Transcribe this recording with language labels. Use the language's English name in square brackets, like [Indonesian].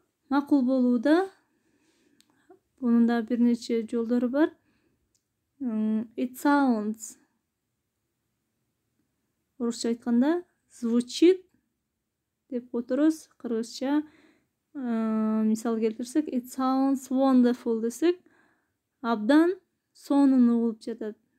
[Kyrgyz] Макул болууда бунун да бир нече жолдору бар. [English] It sounds. [Kyrgyz] Орусча айтканда звучит деп которобуз. Кыргызча мисал келтирсек, [English] it sounds wonderful [Kyrgyz] десек, абдан сонун угулуп жатат.